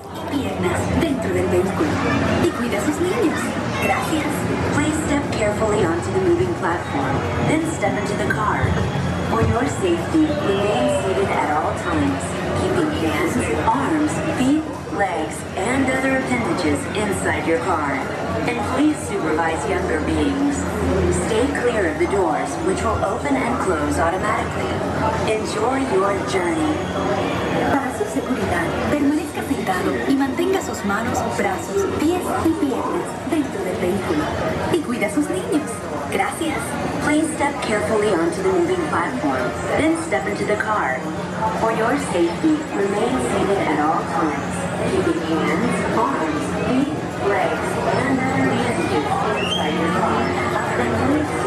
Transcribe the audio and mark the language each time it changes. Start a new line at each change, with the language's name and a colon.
Spanish: piernas dentro del vehículo y cuida a sus niños. Gracias.
English: Please step carefully onto the moving platform, then step into the car. For your safety, remain seated at all times, keeping hands, arms, feet, legs, and other appendages inside your car. And please supervise younger beings. Stay clear of the doors, which will open and close automatically. Enjoy your journey.
Spanish: Para su seguridad, permanezca sentado y mantenga sus manos, brazos, pies y piernas dentro del vehículo. Y cuida a sus niños. Gracias.
English: Please step carefully onto the moving platform, then step into the car. For your safety, remain seated at all times, keeping hands, arms, feet, legs, and other appendages inside your car.